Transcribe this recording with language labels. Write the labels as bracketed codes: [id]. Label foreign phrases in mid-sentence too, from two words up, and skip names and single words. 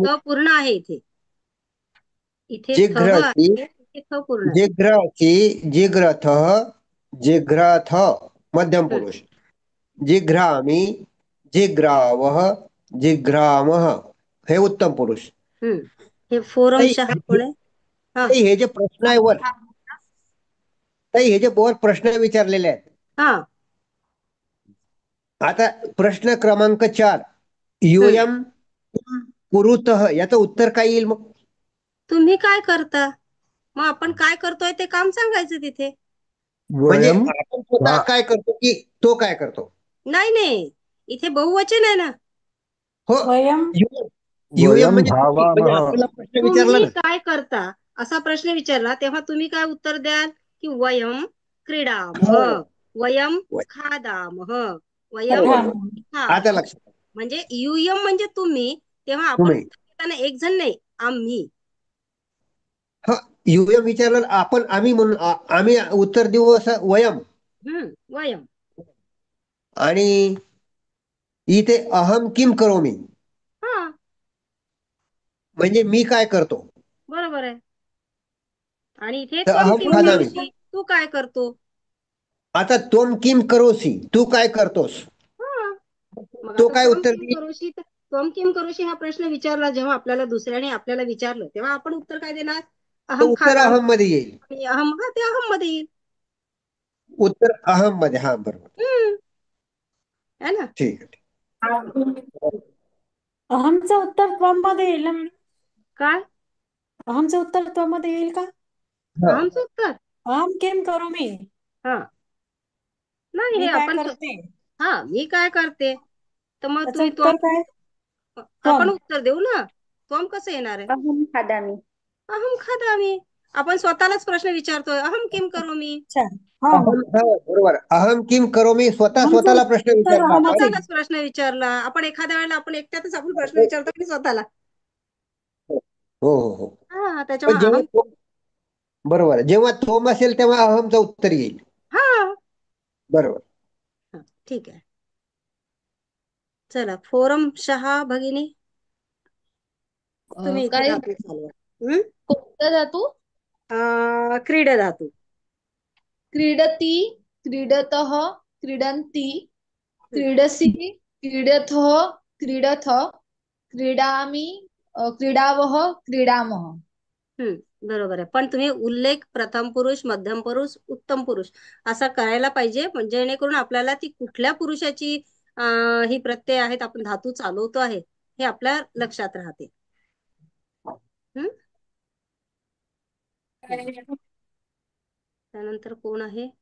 [mr] थ पूर्ण आहे इथे. इथे थ जिघ्रसि, आहे, इथे थ पूर्ण आहे. [sa] जिघ्रसि, जिघ्रथः, जिघ्रथ मध्यम पुरुष. जिघ्रामि, जिघ्रावः, जिघ्रामः हे उत्तम पुरुष. [mr] हे फोरम शहा कोण आहे? हा, ताई, हे जे प्रश्न आहे वर, ताई, हे जे वर प्रश्न विचारलेले आहेत. हा. आता प्रश्न क्रमांक 4, [sa] यूयम कुरुतः, [mr] याचं उत्तर काय येईल मग? तुम्ही काय करता? मग आपण काय करतोय ते काम सांगायचं तिथे. म्हणजे वयम. आपण स्वतः काय करतो की तो काय करतो? नाही नाही, इथे बहुवचन आहे ना. हो, वयम यूयम म्हणजे धावामः. आपल्याला प्रश्न विचारला तुम्ही ना. काय करता असा प्रश्न विचारला तेव्हा तुम्ही काय उत्तर द्याल? [sa] की वयम क्रीडामः, वयम खादामः, वयम [mr] बरोबर. आता लक्षात आलं. म्हणजे युयम म्हणजे तुम्ही, तेव्हा आपण तुम्ही. उत्तर देताना एक जण नाही, आम्ही. हा, यूयम विचारलं आपण, आम्ही म्हणून आम्ही उत्तर देऊ असं वयम. वयम. आणि इथे [sa] अहम किम करोमी, [mr] हा, म्हणजे मी काय करतो. बरोबर आहे. आणि इथे तर त्वम अहम किम खादामी. करोषि, तू काय करतो. [sa] आता त्वम किम करोसी, [mr] तू काय करतोस. हा, मग तो आता काय त्वम उत्तर किम देईल? [sa] करोषि, त्वम किम करोषि [mr] हा प्रश्न विचारला जेव्हा आपल्याला दुसऱ्याने आपल्याला विचारलं, तेव्हा आपण उत्तर काय देणार? तर अहम उत्तर खादाम. अहम मध्ये येईल. आणि अहम, हा, ते अहम मध्ये येईल. उत्तर अहम मध्ये, हा बरोबर. [hi] है ना. [mr] ठीक आहे. अहमचं उत्तर त्वम मध्ये येईल ना मॅडम? काय अहमचं उत्तर त्वम मध्ये येईल का? हा. अहमचं उत्तर? [sa] अहम किम करू मी, [mr] हा, नाही, मी हे काय आपण करते, हा, मी काय करते, तर मग त्याचं तुम्ही उत्तर काय? आपण त्वम. उत्तर देऊ ना. त्वम कसं येणार आहे? [sa] अहम खादामी. अहम खादामी. [mr] आपण स्वतःलाच प्रश्न विचारतोय, [sa] अहम किम करोमी. [mr] अच्छा, हा हा. अहम, हा, बरोबर. [sa] अहम किम करोमी, [mr] अहमचं स्वतःला प्रश्न उत्तर विचारला आपण. अहमच येईल. स्वतःलाच प्रश्न विचारला आपण. एखाद्या वेळेला आपण एकट्यातच आपण प्रश्न विचारतो की स्वतःला. हो हो हो. हा, पण त्याच्यामुळे जेव्हा अहम. बरोबर, जेव्हा तोम असेल तेव्हा अहमचं उत्तर येईल. हा, बरोबर. ठीक आहे. चला, फोरम शहा भगिनी, तुम्ही इथे काय धातू चालवा. कोणता धातू? क्रीड धातू. [sa] क्रीडती, क्रीडतः, क्रीडन्ति, क्रीडसि, क्रीडथः, क्रीडथ, क्रीडामि, क्रीडावः, क्रीडामः. [mr] बरोबर आहे. पण तुम्ही उल्लेख प्रथम पुरुष, मध्यम पुरुष, उत्तम पुरुष असा करायला पाहिजे, जेणेकरून आपल्याला ती कुठल्या पुरुषाची ही प्रत्यय आहेत, आपण धातू चालवतो आहे, हे आपल्या लक्षात राहते. त्यानंतर कोण आहे?